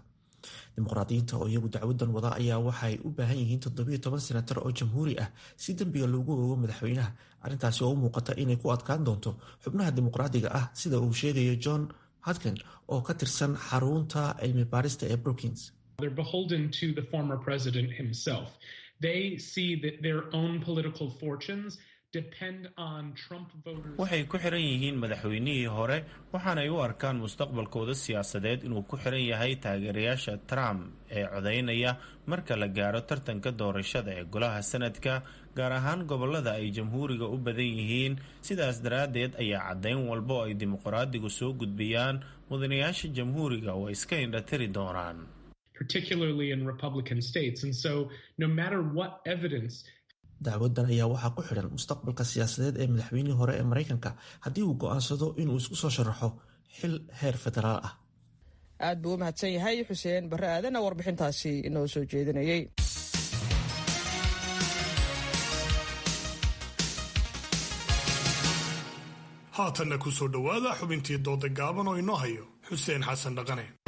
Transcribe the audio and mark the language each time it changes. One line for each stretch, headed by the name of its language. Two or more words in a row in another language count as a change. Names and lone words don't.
Somali: dimuqraadiyiinta oo iyagu dacwadan wada ayaa waxay u baahan yihiin 17 senatar oo jamhuuri ah si dembiga loogu oogo madaxweynaha, arrintaasi oo u muuqata inay ku adkaan doonto xubnaha dimuqraadiga ah, sida uu sheegayo John Hutton oo ka tirsan xarunta cilmi baarista ee Brookings.
English: They're beholden to the former president himself. They see that their own political fortunes depend on Trump voters.
Somali: waxay ku xiran yihiin madaxweynihii hore, waxaanay u arkaan mustaqbalkooda siyaasadeed inuu ku xiran yahay taageerayaasha Trump ee codaynaya marka la gaaro tartanka doorashada ee golaha sanadka, gaar ahaan gobolada ay jamhuuriga u badan yihiin. sidaas daraaddeed ayaa caddayn walba oo ay dimuqraadigu soo gudbiyaan mudanayaasha jamhuuriga oo iska indhatiri doonaan,
English: particularly in Republican states. And so no matter what evidence.
Somali: dacwadan ayaa waxaa ku xidhan mustaqbalka siyaasadeed ee madaxweynihii hore ee Maraykanka haddii uu go'aansado inuu isku soo sharaxo xil heer federaal ah. aad buu u mahadsan yahay xuseen barre aadan warbixintaasi inoo soo jeedinayay. haatanna ku soo dhowaada xubintii dooda gaaban oo inoo hayo xuseen xasan dhaqane.